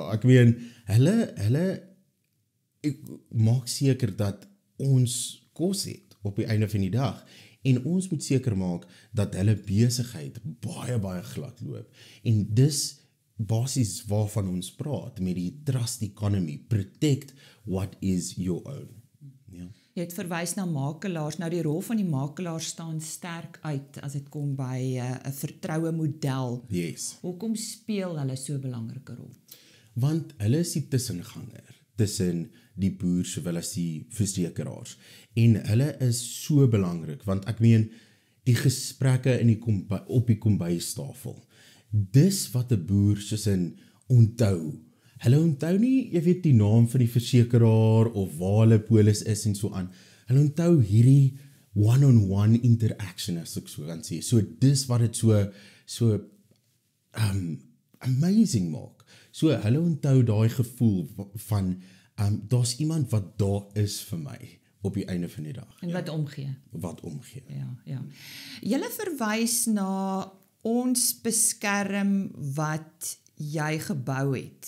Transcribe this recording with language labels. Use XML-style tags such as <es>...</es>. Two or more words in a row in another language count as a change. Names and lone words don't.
<af>Ek meen, hulle maak seker dat ons kos het op die einde van die dag, en ons moet seker maak dat hulle besigheid baie glad loop, en dis basies waarvan ons praat, met die</af> <en>trust economy, protect what is your own.</en> <af>Ja. Jy het verwys na makelaars. Nou die rol van die makelaar staan sterk uit as dit kom by 'n vertroue model. Yes. Hoekom speel hulle so 'n belangrike rol? Want hulle is die tussenganger tussen die boer sowel as die versekeraars. En hulle is so belangrik, want ek meen, die gesprekke op die kombuistafel, dis wat 'n boer soos in onthou. Hulle onthou nie, die naam van die versekeraar of waar hulle polis is en so aan. Hulle onthou hierdie</af> <en>one-on-one interaction,</en> <af>as ek so kan sê. So dis wat dit so amazing maak. So hulle onthou daai gevoel van daar's iemand wat daar is vir my op die einde van die dag. En wat omgee. Wat omgee. Ja. Julle verwys na ons beskerm wat jy gebou het.</af>